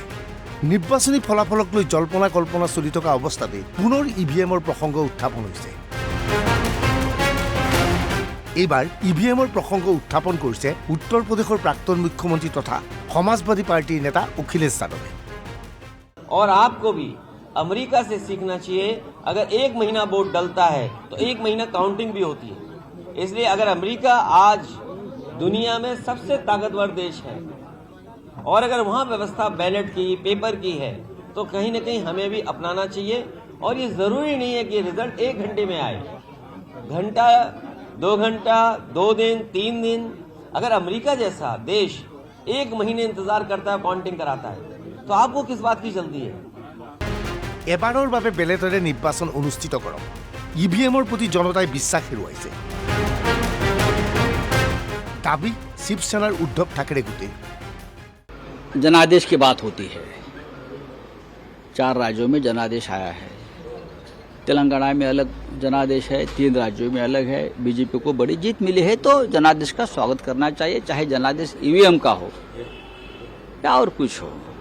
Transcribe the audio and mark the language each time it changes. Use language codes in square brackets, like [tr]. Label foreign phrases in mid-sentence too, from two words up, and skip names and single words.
[as] নিৰ্বাচনী ফলাফলক লৈ জল্পনা কল্পনা চলি থকা অৱস্থাতে পুনৰ EVMৰ প্ৰসংগ উত্থাপন হৈছে। এইবাৰ EVMৰ প্ৰসংগ উত্থাপন কৰিছে উত্তৰ প্ৰদেশৰ প্ৰাক্তন মুখ্যমন্ত্ৰী তথা সমাজবাদী পাৰ্টিৰ নেতা অখিলেশ যাদৱে। [hi] और आपको भी अमेरिका से सीखना चाहिए। अगर 1 महीना वोट डलता है तो 1 महीना काउंटिंग भी होती है। इसलिए अगर अमेरिका आज दुनिया में सबसे ताकतवर देश है और अगर वहाँ व्यवस्था बैलेट की पेपर की है तो कहीं ना कहीं हमें भी अपनाना चाहिए। और ये ज़रूरी नहीं है कि रिजल्ट 1 घंटे में आए, घंटा 2 घंटा 2 दिन 3 दिन। अगर अमेरिका जैसा देश 1 महीने इंतजार करता है, काउंटिंग कराता है, तो आपको किस बात की जल्दी है? [as] এবাৰৰ বাবে বেলেটৰে নিৰ্বাচন অনুষ্ঠিত কৰক। EVMৰ প্ৰতি জনতাই বিশ্বাস হেৰুৱাইছে। [hi] दाबी शिवसेना उद्धव ठाकरे गुटे। जनादेश की बात होती है। 4 राज्यों में जनादेश आया है। तेलंगाना में अलग जनादेश है, 3 राज्यों में अलग है। बीजेपी को बड़ी जीत मिली है तो जनादेश का स्वागत करना चाहिए, चाहे जनादेश EVM का हो या और कुछ हो।